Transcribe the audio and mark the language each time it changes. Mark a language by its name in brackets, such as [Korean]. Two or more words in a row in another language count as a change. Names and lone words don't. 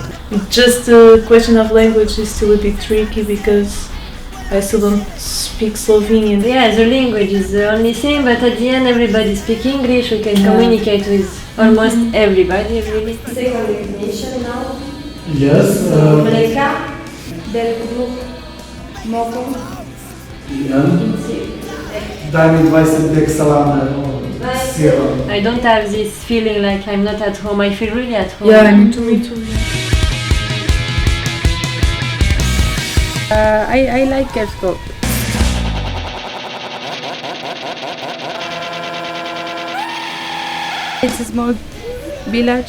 [English] Just the question of language is still a bit tricky because I still don't speak Slovenian. Yeah, the language is the only thing, but at the end everybody speaks English, we can communicate with almost everybody, really. Second recognition now. Yes. Mleka, del group, Moko. [Slovenian] Daj mi 20 dek salame s sirom. [English] I don't have this feeling like I'm not at home, I feel really at home. Yeah, me too. I like Kersko. It's a small village.